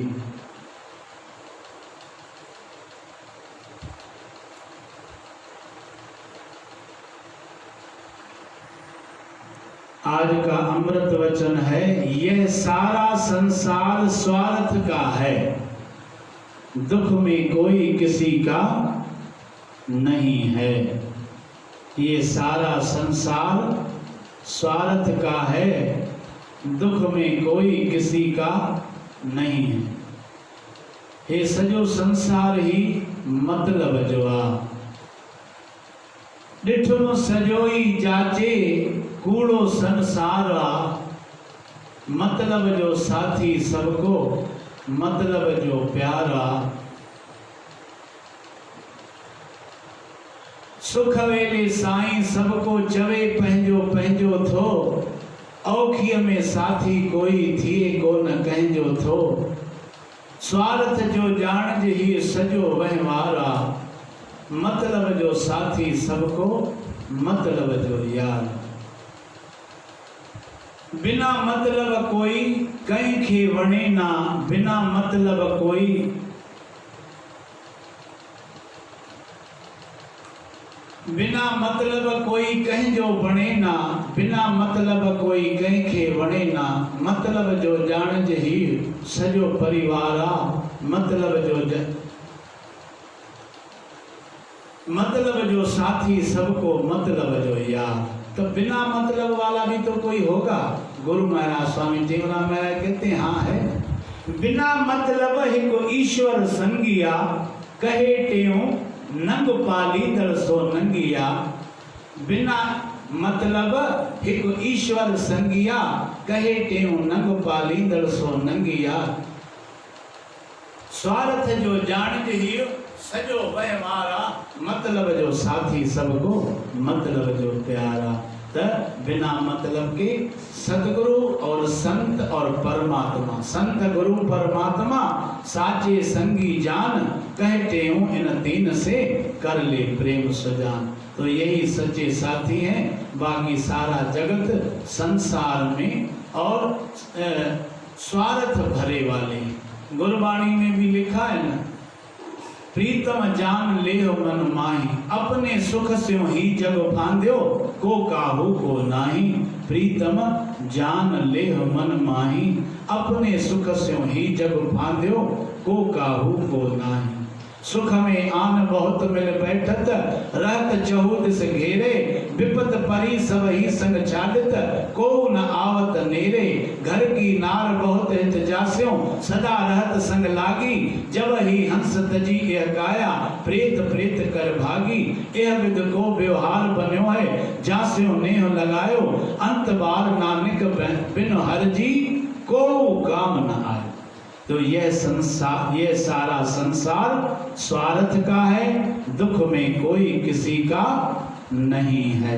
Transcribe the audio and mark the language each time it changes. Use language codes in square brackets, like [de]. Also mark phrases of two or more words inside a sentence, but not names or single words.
[hi] आज का अमृत वचन है, यह सारा संसार स्वार्थ का है, दुख में कोई किसी का नहीं है। ये सारा संसार स्वार्थ का है, दुख में कोई किसी का नहीं है। [sd] ये सजो संसार ही मतलब जोआ, डिठुन सजोई जाचे कूड़ो संसारा। मतलब जो साथी सबको, मतलब जो प्यारा। सुख वेले साईं सबको चवे पंहिंजो पंहिंजो थो। औखीअ में साथी कोई थिए को न कंहिंजो थो। स्वार्थ जो जान ही सजो वहिंवारा। मतलब जो साथी सबको, मतलब जो यार। बिना मतलब कोई कंहिं खे वणे ना, बिना मतलब कोई बिना मतलब कोई कहीं जो बणे ना, बिना मतलब कोई कहीं खे वणे ना, मतलब जो जान ही सजो परिवार आ, मतलब जो साथी सबको मतलब जो यार। [hi] तो बिना मतलब वाला भी तो कोई होगा। गुरु महाराज स्वामी टेवरा महाराज कहते हैं हाँ है। [sd] बिना मतलब ही को ईश्वर संगिया, कहे टेऊ नंग पाली दर सो नंगिया। बिना मतलब हिक ईश्वर संगिया, कहे टेऊ नंग पाली दर सो नंगिया। स्वार्थ जो जान ही सजो व्यवहारा, मतलब जो साथी सबको मतलब जो प्यारा। [hi] तो बिना मतलब के सतगुरु और संत और परमात्मा, संत गुरु परमात्मा साचे संगी जान, कहते हूँ इन तीन से कर ले प्रेम सुजान। तो यही सच्चे साथी हैं। बाकी सारा जगत संसार में और स्वार्थ भरे वाले। गुरबाणी में भी लिखा है ना, [bra] प्रीतम जान ले मन माही, अपने सुख से ही जग फांद्यो, को काहू को नाही। प्रीतम जान ले मन माही, अपने सुख से ही जग फांद्यो, को काहू को नाही। सुख में आन बहुत मिल बैठत, रहत चहुदिस घेरे, विपत परी सब ही संग छादित, को न आवत नेरे। घर की नार बहुत हित जास्यों, सदा रहत संग लागी, जब ही हंस तजी यह गाया, प्रेत प्रेत कर भागी। यह विद को व्यवहार बन्यो है, जास्यों नेह लगायो, अंत बार नानक बिन हर जी, को काम न आए। [hi] तो यह संसार, यह सारा संसार स्वार्थ का है, दुख में कोई किसी का नहीं है।